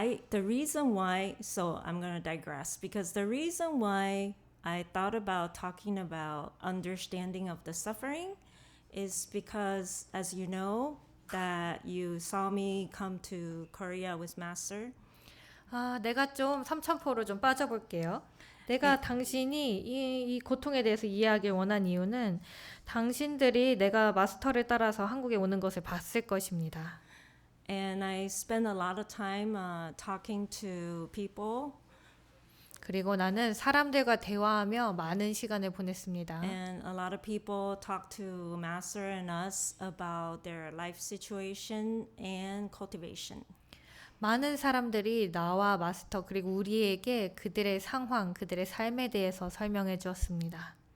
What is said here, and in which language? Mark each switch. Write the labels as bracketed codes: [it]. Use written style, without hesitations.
[en] The reason why, so I'm going to digress because the reason why I thought about talking about understanding of the suffering is because, as you know, that you saw me come to Korea with Master. [ko] 내가 좀 삼천포로 좀 빠져볼게요. 내가 당신이 이 고통에 대해서 이해하길 원한 이유는 당신들이 내가 마스터를 따라서 한국에 오는 것을 봤을 것입니다. [en] And I spent a lot of time talking to people. [ko] 그리고 나는 사람들과 대화하며 많은 시간을 보냈습니다. [en] And a lot of people talk to Master and us about their life situation and cultivation. [ko] 많은 사람들이 나와 마스터 그리고 우리에게 그들의 상황, 그들의 삶에 대해서 설명해 주었습니다.